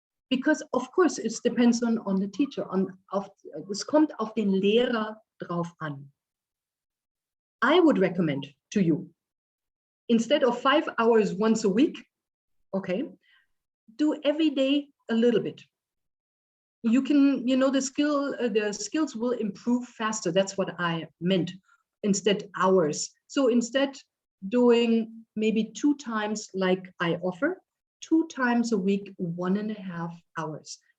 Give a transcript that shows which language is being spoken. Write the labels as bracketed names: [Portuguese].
[English] Because of course it depends on the teacher. [German] Es kommt auf den Lehrer drauf an. [English] I would recommend to you, instead of 5 hours once a week, okay, do every day a little bit. You can, the skills will improve faster. That's what I meant. Instead hours. So instead doing maybe 2 times like I offer, 2 times a week, 1,5 hours.